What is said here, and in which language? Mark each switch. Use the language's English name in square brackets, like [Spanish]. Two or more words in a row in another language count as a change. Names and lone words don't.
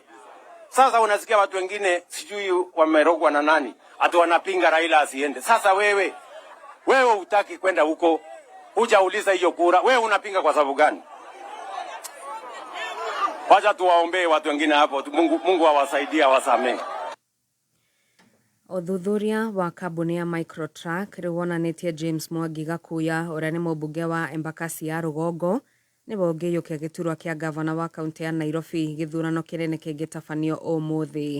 [Swahili] Sasa unasikia watu wengine sijui wamerogwa na nani, ati wanapinga Raila asiende. Sasa wewe hutaki kwenda huko, hujauliza hiyo kura, wewe unapinga kwa sababu gani? Wacha tuwaombee watu wengine hapo, Mungu awasaidie, awasamee. [Kikuyu] Ũthuthuria wa kambuni ya Microtruck rĩu wonanĩtie James Mwangi Gakuya ũrĩa nĩ mũmbunge wa Embakasi ya Rũgongo nĩwe ũngĩiyũkia gĩturwa kĩa gavana wa kaunti ya Nairobi gĩthurano kĩnene kĩngĩtabanio ũmũthĩ.